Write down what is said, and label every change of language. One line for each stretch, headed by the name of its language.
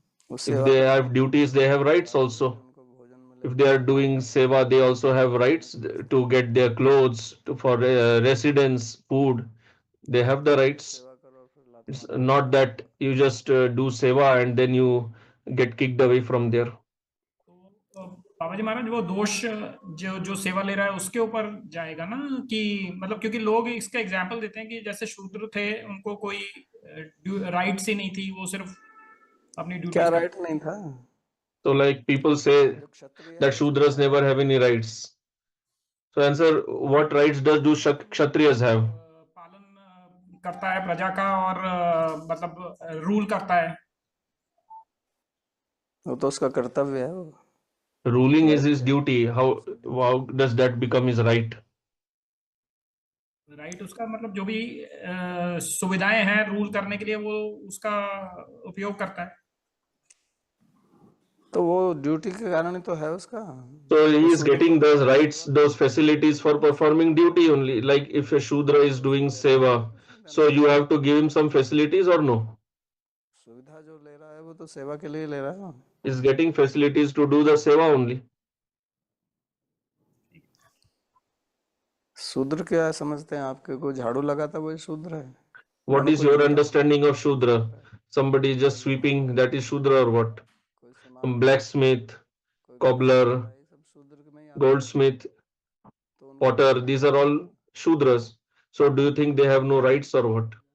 English: If they have duties, they have rights also. If they are doing seva, they also have rights to get their clothes, for residence, food. They have the rights. It's not that you just do seva and then you get kicked away from there.
Hindi: तो बाबा जी महाराज वो दोष जो जो सेवा ले रहा है उसके ऊपर जाएगा ना, कि मतलब क्योंकि लोग इसका एग्जाम्पल देते हैं कि जैसे शूद्र थे, उनको कोई राइट्स ही नहीं थी, वो सिर्फ अपनी ड्यूटी। क्या राइट नहीं था?
English: So like people say that Shudras never have any rights. So answer, what rights do Kshatriyas have?
Hindi: पालन करता है प्रजा का और मतलब रूल करता है। वो तो उसका कर्तव्य है। वो
English: Ruling is his duty. How does that become his right?
Hindi: Right उसका मतलब जो भी सुविधाएं हैं रूल करने के लिए, वो उसका उपयोग करता है। तो वो ड्यूटी के कारण ही तो है उसका।
English: So he is getting those rights, those facilities for performing duty only. Like if a Shudra is doing seva, so you have to give him some facilities or no?
Hindi: सुविधा जो ले रहा है वो तो सेवा के लिए ले रहा है।
English: Is getting facilities to do the seva only.
Hindi: शूद्र क्या समझते हैं आपके? को झाड़ू लगाता वो शूद्र है?
English: What is your understanding of Shudra? Somebody just sweeping, that is Shudra or what? Blacksmith, cobbler, goldsmith, potter, these are all Shudras. So do you think they have no rights or what?